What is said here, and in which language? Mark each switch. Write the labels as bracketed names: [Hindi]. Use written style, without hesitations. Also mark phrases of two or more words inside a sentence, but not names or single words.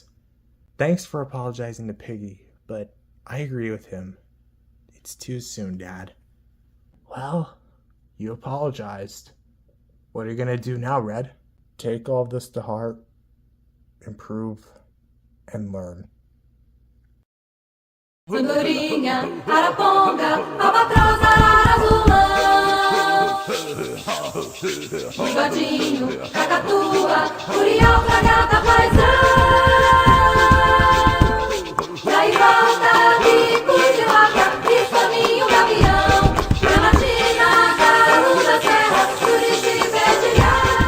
[English] Thanks for apologizing to Piggy, but I agree with him. It's too soon, Dad. Well, you apologized. What are you gonna do now, Red? Take all this to heart, improve, and learn. [Portuguese] Andorinha, araponga, albatroz, arara, azulão. Bigodinho, cacatua, curial, fragata, paisão. E aí volta, bico de vaca, pistolinho, gavião. Gramatina, carro da serra, Curitiba, bedelhar.